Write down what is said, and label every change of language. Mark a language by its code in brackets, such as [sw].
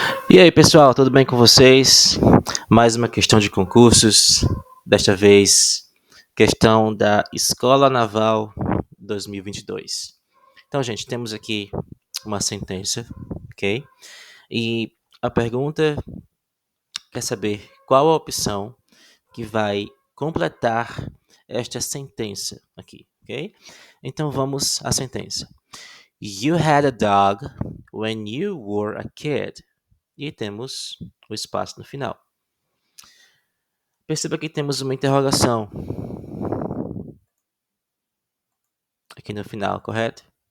[pt] E aí, pessoal, tudo bem com vocês? Mais uma questão de concursos, desta vez, questão da Escola Naval 2022. Então, gente, temos aqui uma sentença, ok? E a pergunta quer saber qual a opção que vai completar esta sentença aqui, ok? Então, vamos à sentença. [en] You had a dog when you were a kid. [pt] E temos o espaço no final. Perceba que temos uma interrogação aqui no final, correto?